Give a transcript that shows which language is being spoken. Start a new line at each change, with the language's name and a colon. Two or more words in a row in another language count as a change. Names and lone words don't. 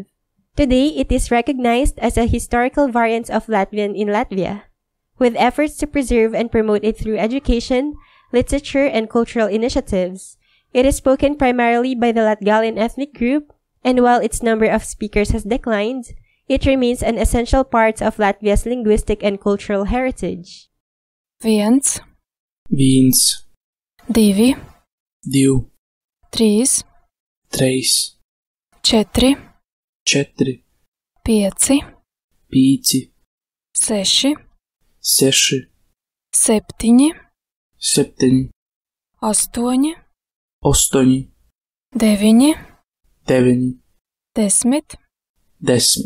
English: Today, it is recognized as a historical variant of Latvian in Latvia, with efforts to preserve and promote it through education, literature, and cultural initiatives. It is spoken primarily by the Latgalian ethnic group, and while its number of speakers has declined, it remains an essential part of Latvia's linguistic and cultural heritage.
Latvian: Viens, divi, trīs, četri, pieci, seši, septiņi, astoņi, deviņi, 10.